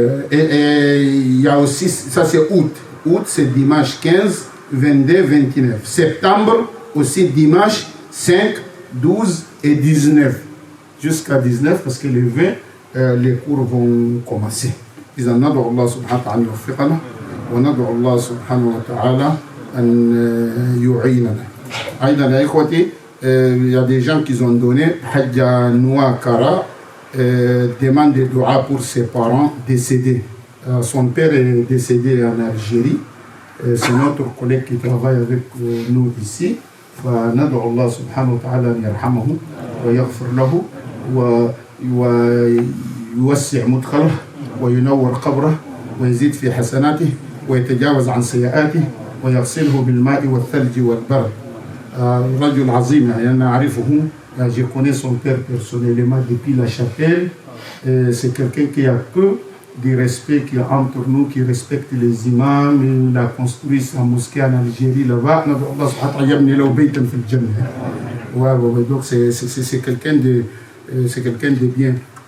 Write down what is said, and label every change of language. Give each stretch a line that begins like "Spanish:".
French: Et il y a aussi, ça c'est août. Août c'est dimanche 15, 22, 29. Septembre aussi dimanche 5, 12 et 19. Jusqu'à 19 parce que les 20, les cours vont commencer.
Arabic: إذا ندعو الله سبحانه وتعالى يوفقنا وندعو الله سبحانه وتعالى أن يعيننا. أيضا يا إخوتي
French: il y a des gens qui ont donné. Hadja Noua Kara demande de dua pour ses parents décédés. Son père est décédé en Algérie. C'est notre collègue qui travaille avec nous ici.
Arabic: فندعو الله سبحانه وتعالى أن يرحمه ويغفر له ويوسع مدخله وينور قبره ويزيد في حسناته ويتجاوز عن سيئاته ويغسله بالماء والثلج والبرد. رجل عظيم يعني أنا أعرفه
French: Je connais son père personnellement depuis la chapelle. C'est quelqu'un qui a peu du respect qui est entre nous, qui respecte les imams. Il a construit sa mosquée en Algérie là-bas. Donc c'est quelqu'un de bien.